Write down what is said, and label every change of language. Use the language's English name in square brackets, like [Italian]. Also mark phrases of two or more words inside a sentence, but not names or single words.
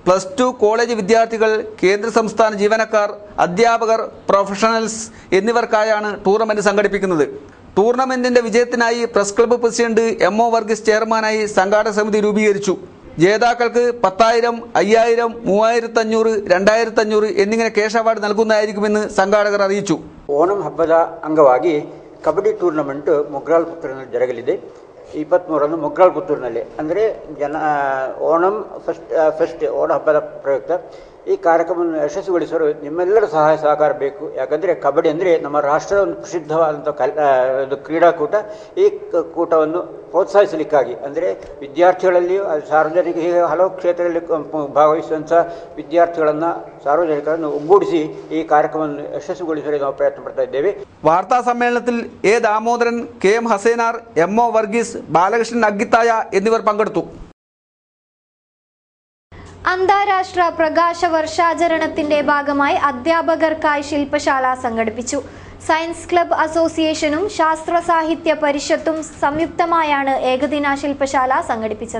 [Malayalam] +2 കോളേജ് വിദ്യാർത്ഥികൾ, കേന്ദ്ര സംസ്ഥാന ജീവനക്കാർ, അധ്യാപകർ, പ്രൊഫഷണൽസ് എന്നിവർക്കായാണ് ടൂർണമെന്റ് സംഘടിപ്പിക്കുന്നത്. ടൂർണമെന്റിന്റെ വിജയത്തിനായി [English] press club president [Malayalam] MO വർഗീസ് ചെയർമാനായി സംഘാടക സമിതി രൂപീകരിച്ചു. ജേതാക്കൾക്ക് 10,000, 5,000, 3,500, 2,500 എന്നിങ്ങനെ [English] cash award [Malayalam] നൽകുന്നതായിരിക്കുമെന്ന് സംഘാടകർ അറിയിച്ചു. [Kannada] ಓಣಂ ಹಬ್ಬದ ಅಂಗವಾಗಿ ಕಬಡ್ಡಿ ಟೂರ್ನಮೆಂಟ್ ಮೊಗ್ರಾಲ್ ಪುತ್ತೂರಿನಲ್ಲಿ ಜರಗಲಿದೆ. 23ರಂದು ಮೊಗ್ರಾಲ್ ಪುತ್ತೂರಿನಲ್ಲಿ ಅಂದರೆ ಓಣಂ ಫೆಸ್ಟ್ ಓಣ ಹಬ್ಬದ ಪ್ರಯುಕ್ತ ಈ ಕಾರ್ಯಕ್ರಮವನ್ನು ಯಶಸ್ವಿಗೊಳಿಸಲು ನಿಮ್ಮೆಲ್ಲರ ಸಹಾಯ ಸಹಕಾರ ಬೇಕು. ಯಾಕಂದರೆ ಕಬಡ್ಡಿ ಅಂದರೆ ನಮ್ಮ ರಾಷ್ಟ್ರದ ಒಂದು ಪ್ರಸಿದ್ಧವಾದಂಥ ಕ್ರೀಡಾಕೂಟ. ಈ ಕೂಟವನ್ನು ಪ್ರೋತ್ಸಾಹಿಸಲಿಕ್ಕಾಗಿ ಅಂದರೆ ವಿದ್ಯಾರ್ಥಿಗಳಲ್ಲಿಯೂ ಸಾರ್ವಜನಿಕ ಹೀಗೆ ಹಲವು ಕ್ಷೇತ್ರದಲ್ಲಿ ಭಾಗವಹಿಸುವಂಥ ವಿದ್ಯಾರ್ಥಿಗಳನ್ನು ಸಾರ್ವಜನಿಕರನ್ನು ಒಗ್ಗೂಡಿಸಿ ಈ ಕಾರ್ಯಕ್ರಮವನ್ನು ಯಶಸ್ವಿಗೊಳಿಸಲು ನಾವು ಪ್ರಯತ್ನ ಪಡ್ತಾ ಇದ್ದೇವೆ. [Malayalam] വാർത്താ സമ്മേളനത്തിൽ A. ദാമോദരൻ, KM ഹസേനാർ, MO വർഗീസ്, ബാലകൃഷ്ണൻ അഗ്ഗിത്തായ എന്നിവർ പങ്കെടുത്തു. അന്താരാഷ്ട്ര പ്രകാശ വർഷാചരണത്തിന്റെ ഭാഗമായി അധ്യാപകർക്കായി ശില്പശാല സംഘടിപ്പിച്ചു. [English] science club association [Malayalam] ശാസ്ത്ര സാഹിത്യ പരിഷത്തും സംയുക്തമായാണ് ഏകദിന ശില്പശാല സംഘടിപ്പിച്ചത്.